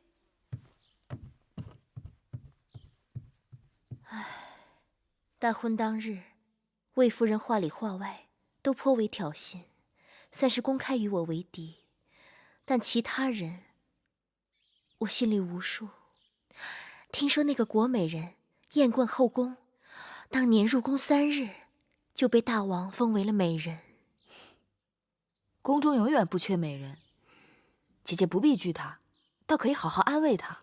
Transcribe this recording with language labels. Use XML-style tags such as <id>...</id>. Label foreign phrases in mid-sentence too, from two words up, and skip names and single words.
<zh>大婚當日，魏夫人話裡話外都頗為挑釁，算是公開與我為敵。但其他人，我心裡無數。聽說那個國美人雁冠後宮，當年入宮3日，就被大王封為了美人。宮中永遠不缺美人，姐姐不必懼她，倒可以好好安慰她。</zh>